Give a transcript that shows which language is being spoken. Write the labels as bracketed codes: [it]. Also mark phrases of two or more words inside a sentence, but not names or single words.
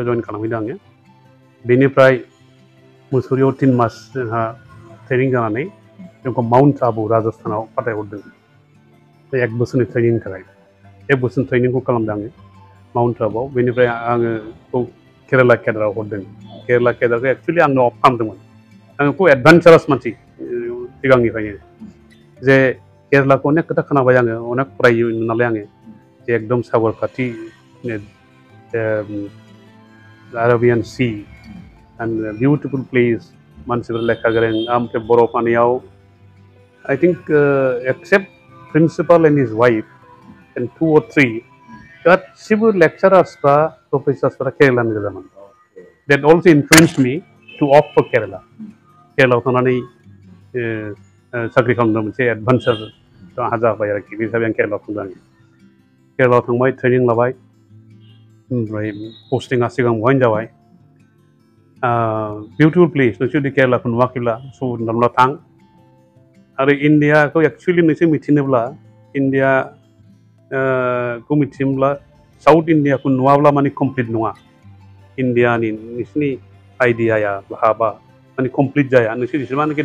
[brx] जइन खालामहैदों आङो बेनिफ्राय मुसौरियाव 3 मास जोंहा ट्रेनिं जानानै जोंखौ माउन्ट आबु राजस्थानाव फाथायहरदों बे 1 बोसोरनि ट्रेनिंनि थाखाय 1 बोसोरनि ट्रेनिंखौ खालामदों आङो माउन्ट आबुआव बेनिफ्राय आङो केरेला केदाराव हरदों केरेला केदारखौ एक्चुअलि आंनो अफ खालामदोंमोन आङो खुब एडभेन्सारास मानसि सिगांनिफ्रायनो जे केरेलाखौ अनेक खोथा खोनाबाय आङो अनेक फरायो नालाय आङो जे एकदम सागर खाथि [en] Arabian Sea and beautiful place [brx] मानसिफोर लेखा गोरों ओमफ्राय बर'फानियाव [en] I think except principal and his wife and 2 or 3 [brx] गासिबो लेक्चारार्सफ्रा प्रफेसार्सफ्रा केरेलानि गोजामोन [en] that also influenced me to opt for Kerala [brx] केरेलायाव थांनानै साख्रि खालामनो मोनसे एडभेन्सार आंहा जाबाय आरोखि बे हिसाबै आं केरेलायाव थांदों आङो केरेलायाव थांबाय ट्रेनिं लाबाय ओमफ्राय पस्टिंआ सिगां बहायनो जाबाय [en] beautiful place [brx] नोंसोर जुदि केरेलाखौ नुवाखैब्ला सुबुरुनला थां आरो इण्डियाखौ एक्चुअलि नोंसोर मिथिनोब्ला इण्डियाखौ मिथिनोब्ला साउथ इण्डियाखौ नुवाब्ला माने कमप्लिट नङा इण्डियानि नोंसिनि आइडियाया भाबा माने कमप्लिट जाया नोंसोर जेसेबांनाखि